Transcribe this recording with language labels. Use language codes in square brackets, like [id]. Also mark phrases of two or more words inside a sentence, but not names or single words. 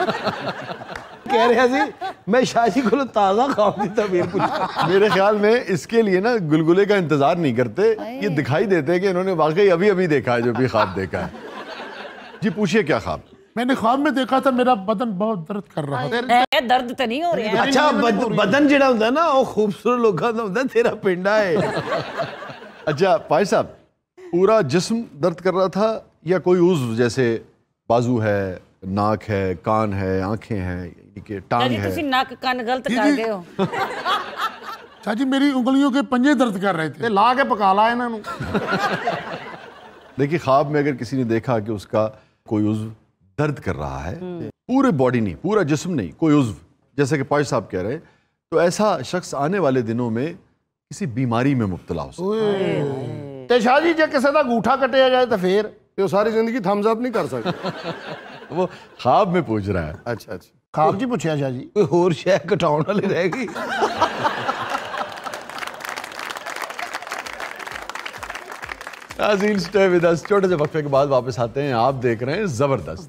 [pa] کہہ رہا سی میں [ur] شاہ جی کو تازہ خواب کی تعبیر پوچھا۔ میرے خیال میں اس کے لیے نا گلگلے کا انتظار نہیں کرتے، یہ دکھائی دیتے کہ انہوں نے واقعی ابھی دیکھا ہے جو بھی خواب دیکھا ہے۔ جی پوچھئے کیا خواب؟ میں نے خواب میں دیکھا تھا میرا بدن بہت درد کر رہا تھا۔ درد تو نہیں ہو رہا ہے۔ [pa] اچھا بدن جڑا ہوندا نا وہ خوبصورت لوگاں دا ہوندا، تیرا پنڈا ہے۔ [ur] اچھا پائے صاحب پورا جسم درد کر رہا تھا یا کوئی عضو جیسے بازو ہے، ناک ہے، کان ہے، آنکھیں ہیں، کہ ٹانگ ہے؟ [pa] تسی ناک کان غلط کر گئے ہو۔ [ur] شاہ جی میری انگلیوں کے پنجے درد کر رہے تھے، [pa] لا کے پکا لا انہوں۔ [ur] دیکھیے خواب میں اگر کسی نے دیکھا کہ اس کا کوئی عضو درد کر رہا ہے، پورے باڈی نہیں، پورا جسم نہیں، کوئی عضو، جیسے کہ پاش صاحب کہہ رہے ہیں، تو ایسا شخص آنے والے دنوں میں کسی بیماری میں مبتلا ہو سکتا ہے۔ [pa] تے شاہ جی جے کسے دا انگوٹھا کٹیا جائے تو پھر [ur] وہ ساری زندگی [en] thumbs up [ur] نہیں کر سکتے۔ وہ خواب میں پوچھ رہا ہے۔ اچھا اچھا [pa] خواب جی پوچھیا شاہ جی کوئی ہور شے کٹاؤن والی رہ گئی۔ [ur] ناظرین [en] stay with us, [ur] چھوٹے سے وقفے کے بعد واپس آتے ہیں، آپ دیکھ رہے ہیں زبردست۔